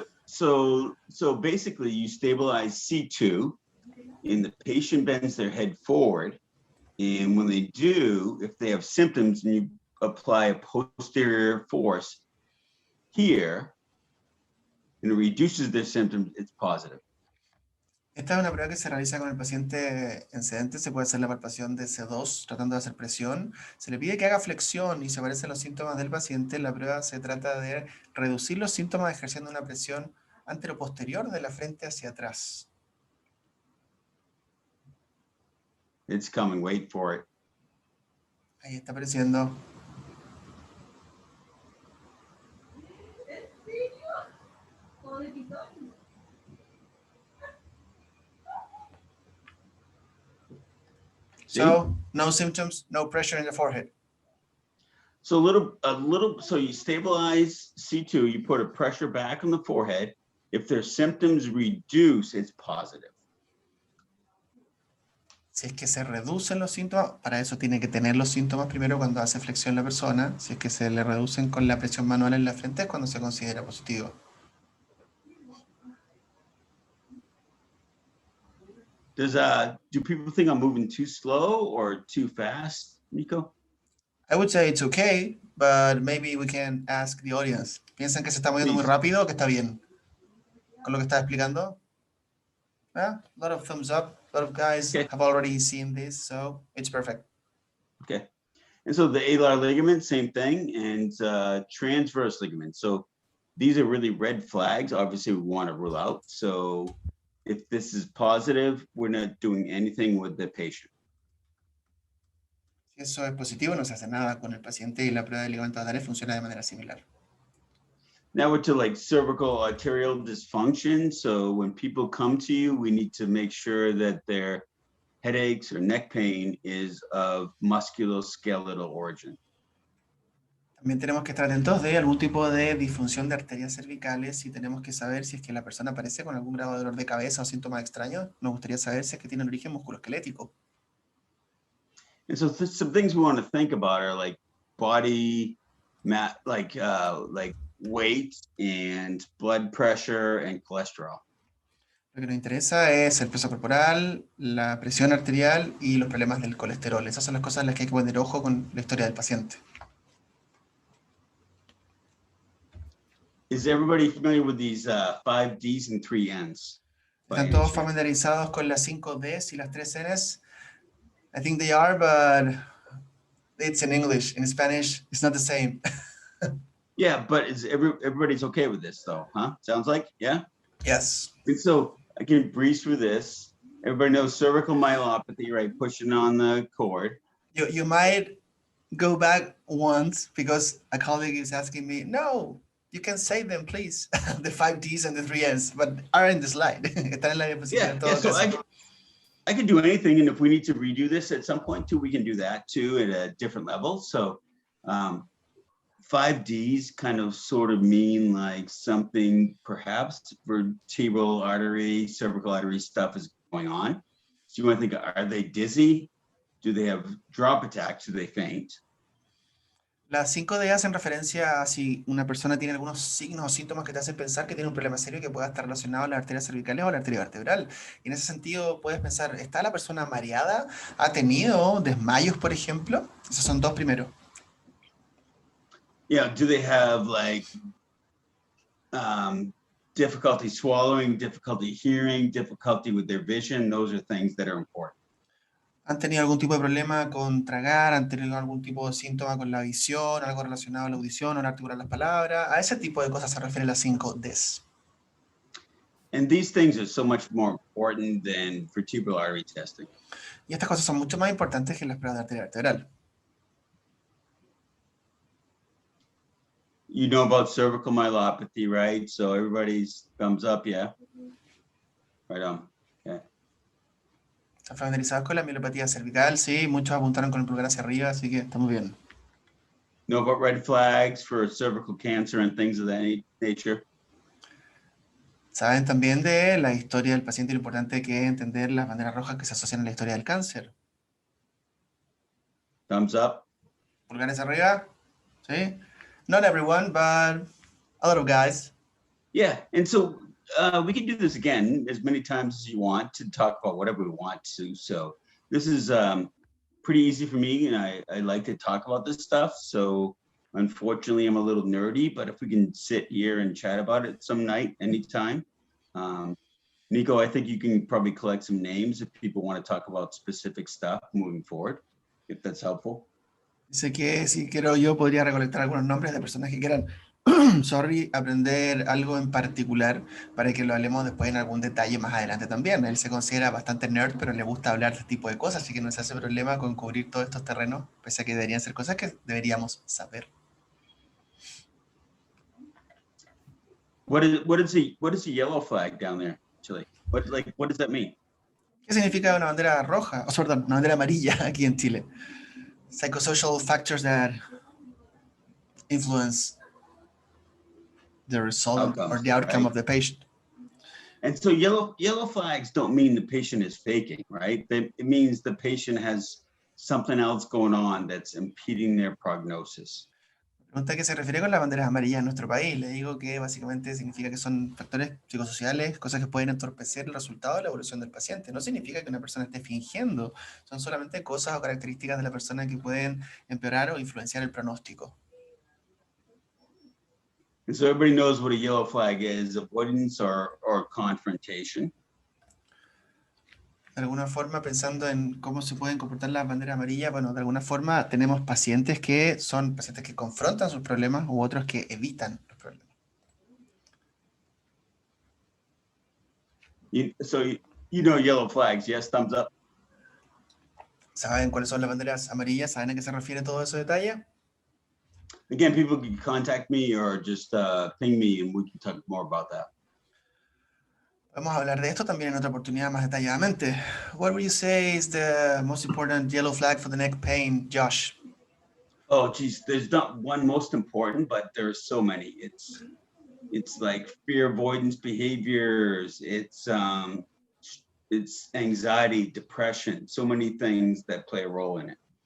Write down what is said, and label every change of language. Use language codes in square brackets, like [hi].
[en] So basically you stabilize C2 and the patient bends their head forward. And when they do, if they have symptoms and you apply a posterior force here and it reduces their symptoms, it's positive. [es] Esta es una prueba que se realiza con el paciente en sedente. Se puede hacer la palpación de C2 tratando de hacer presión. Se le pide que haga flexión y se aparecen los síntomas del paciente. La prueba se trata de reducir los síntomas ejerciendo una presión anteroposterior de la frente hacia atrás. [en] It's coming, wait for it. [es] Ahí está apareciendo. [en] So no symptoms, no pressure in the forehead. So so you stabilize C2, you put a pressure back on the forehead. If their symptoms reduce, it's positive. [es] Si es que se reducen los síntomas, para eso tiene que tener los síntomas primero cuando hace flexión la persona. Si es que se le reducen con la presión manual en la frente es cuando se considera positivo. [en] Do people think I'm moving too slow or too fast, Nico? I would say it's okay, but maybe we can ask the audience. [es] ¿Piensan que se está moviendo muy rápido o que está bien con lo que está explicando? [en] A lot of thumbs up. A lot of guys have already seen this, so it's perfect. Okay. And so the alar ligament, same thing, and transverse ligament. So these are really red flags. Obviously, we want to rule out. So if this is positive, we're not doing anything with the patient. [es] Si eso es positivo, no se hace nada con el paciente y la prueba de ligamento adales funciona de manera similar. [en] Now we're to like cervical arterial dysfunction. So when people come to you, we need to make sure that their headaches or neck pain is of musculoskeletal origin. [es] También tenemos que estar atentos de algún tipo de disfunción de arterias cervicales y tenemos que saber si es que la persona aparece con algún grado de dolor de cabeza o síntomas extraños. Nos gustaría saber si es que tiene un origen musculoesquelético. [en] And so some things we want to think about are like body like weight and blood pressure and cholesterol. [es] Lo que nos interesa es el peso corporal, la presión arterial y los problemas del colesterol. Esas son las cosas en las que hay que poner ojo con la historia del paciente. [en] Is everybody familiar with these 5 Ds and 3 Ns? [es] ¿Están todos familiarizados con las 5 Ds y las 3 Ns? [en] I think they are, but it's in English. In Spanish, it's not the same. Yeah, but everybody's okay with this though, huh? Sounds like, yeah? Yes. And so I can breeze through this. Everybody knows cervical myelopathy, right? Pushing on the cord. You might go back once because a colleague is asking me, no, you can say them, please. The 5 Ds and the 3 Ns, but are in the slide. [es] Están en la diapositiva en todo [en] So [es] caso. [en] I can do anything, and if we need to redo this at some point too, we can do that too at a different level. So 5 Ds kind of sort of mean like something perhaps vertebral artery, cervical artery stuff is going on. So you want to think, are they dizzy? Do they have drop attacks? Do they faint? [es] Las 5 D hacen referencia a si una persona tiene algunos signos o síntomas que te hacen pensar que tiene un problema serio que pueda estar relacionado a las arterias cervicales o a la arteria vertebral. Y en ese sentido puedes pensar, ¿está la persona mareada? ¿Ha tenido desmayos, por ejemplo? Esos son 2 primeros. [en] Yeah, do they have like difficulty swallowing, difficulty hearing, difficulty with their vision? Those are things that are important. [es] ¿Han tenido algún tipo de problema con tragar? ¿Han tenido algún tipo de síntoma con la visión? ¿Algo relacionado a la audición o la articular las palabras? A ese tipo de cosas se refieren las 5 Ds. [en] And these things are so much more important than vertebral artery testing. [es] Y estas cosas son mucho más importantes que las pruebas de arteria vertebral. [en] You know about cervical myelopathy, right? So everybody's thumbs up, yeah? Right on. Okay. [es] ¿Están familiarizados con la mielopatía cervical? Sí, muchos apuntaron con el pulgar hacia arriba, así que estamos bien. [en] Know about red flags for cervical cancer and things of that nature? [es] Saben también de la historia del paciente y lo importante que es entender las banderas rojas que se asocian a la historia del cáncer. [en] Thumbs up. [es] Pulgares arriba. ¿Sí? [en] Not everyone, but a lot of guys. Yeah, and so we can do this again as many times as you want to talk about whatever we want to. So this is pretty easy for me, and I like to talk about this stuff. So unfortunately, I'm a little nerdy, but if we can sit here and chat about it some night, anytime. Nico, I think you can probably collect some names if people want to talk about specific stuff moving forward, if that's helpful. [es] Dice que si quiero yo podría recolectar algunos nombres de personas que quieran, aprender algo en particular para que lo hablemos después en algún detalle más adelante también. Él se considera bastante nerd, pero le gusta hablar de este tipo de cosas, así que no se hace problema con cubrir todos estos terrenos, pese a que deberían ser cosas que deberíamos saber. [en] What is the yellow flag down there, Chile? What does that mean? [es] ¿Qué significa una bandera roja? O perdón, una bandera amarilla aquí en Chile. [en] Psychosocial factors that influence the result or the outcome, right, of the patient. And so yellow flags don't mean the patient is faking, right? It means the patient has something else going on that's impeding their prognosis. [es] Pregunta que se refiere con las banderas amarillas en nuestro país. Le digo que básicamente significa que son factores psicosociales, cosas que pueden entorpecer el resultado de la evolución del paciente. No significa que una persona esté fingiendo. Son solamente cosas o características de la persona que pueden empeorar o influenciar el pronóstico. [en] And so everybody knows what a yellow flag is, avoidance or confrontation. [es] De alguna forma, pensando en cómo se pueden comportar las banderas amarillas, bueno, de alguna forma tenemos pacientes que son pacientes que confrontan sus problemas u otros que evitan los problemas. [en] So you know yellow flags, yes, thumbs up. [es] ¿Saben cuáles son las banderas amarillas? ¿Saben a qué se refiere todo ese detalle? [en] Again, people can contact me or just ping me and we can talk more about that. [es] Vamos a hablar de esto también en otra oportunidad más detalladamente. [en] What would you say is the most important yellow flag for the neck pain, Josh? Oh, geez, there's not one most important, but there's so many. It's like fear avoidance behaviors. It's anxiety, depression, so many things that play a role in it.